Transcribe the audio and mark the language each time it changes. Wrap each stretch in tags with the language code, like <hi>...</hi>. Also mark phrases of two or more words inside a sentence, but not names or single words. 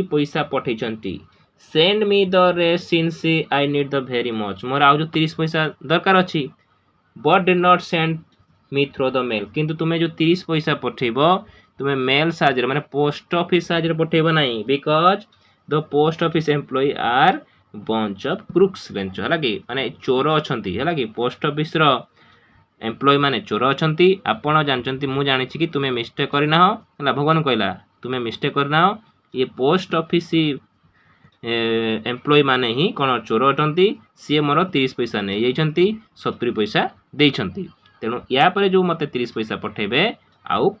<or>ପଇସା ପଠେଇଛନ୍ତି</or> <en>send me the rest since I need the very much</en> <or>ମୋର ଆଉ ଯୋଉ 30 ପଇସା ଦରକାର ଅଛି</or> <en>but did not send me through the</en> <or>mail କିନ୍ତୁ ତୁମେ ଯୋଉ 30 ପଇସା ପଠେଇବ ତୁମେ ମେଲ୍ ସାହାଯ୍ୟରେ ମାନେ</or> <en>post office</en> <or>ସାହାଯ୍ୟରେ ପଠେଇବ ନାହିଁ</or> <en>because the post office employee are bunch of crooks</en> <or>ଜାଣିଛ ହେଲା କି ମାନେ ଚୋର ଅଛନ୍ତି ହେଲା କି ପୋଷ୍ଟ ଅଫିସର ଏମ୍ପ୍ଲୟି ମାନେ ଚୋର ଅଛନ୍ତି ଆପଣ ଜାଣିଛନ୍ତି ମୁଁ ଜାଣିଛି କି ତୁମେ ମିଷ୍ଟେକ୍ କରିନାହ ହେଲା ଭଗବାନ କହିଲା ତୁମେ ମିଷ୍ଟେକ୍ କରିନାହ ଇଏ</or> <en>post office</en> <or>ଏମ୍ପ୍ଲୟି ମାନେ ହିଁ କ'ଣ ଚୋର ଅଟନ୍ତି ସିଏ ମୋର 30 ପଇସା ନେଇଯାଇଛନ୍ତି 70 ପଇସା ଦେଇଛନ୍ତି ତେଣୁ ୟା ପରେ ଯେଉଁ ମୋତେ 30 ପଇସା ପଠେଇବେ ଆଉ</or>